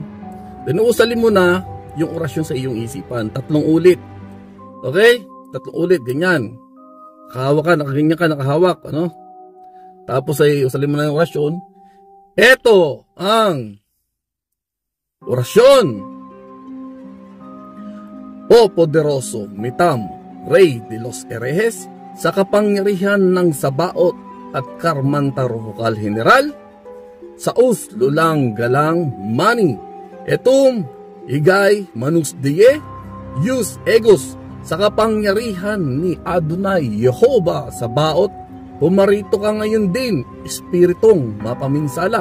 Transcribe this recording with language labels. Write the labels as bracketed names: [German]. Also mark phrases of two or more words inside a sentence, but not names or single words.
[Filipino] Then, uusalin mo na yung orasyon sa iyong isipan. 3 ulit. Okay? 3 ulit, ganyan. Nakahawak ka, nakaganyan ka, nakahawak. Tapos ay usalin mo na yung orasyon. Ito ang orasyon. [Spanish] O poderoso mitam, Rey de los Herejes, [Filipino] sa kapangyarihan ng Sabaot at Karmantarukal General, sa lulang galang mani, etum igay manus die, yus egos, sa kapangyarihan ni Adonai Yehovah Sabaot, pumarito ka ngayon din, espiritong mapaminsala.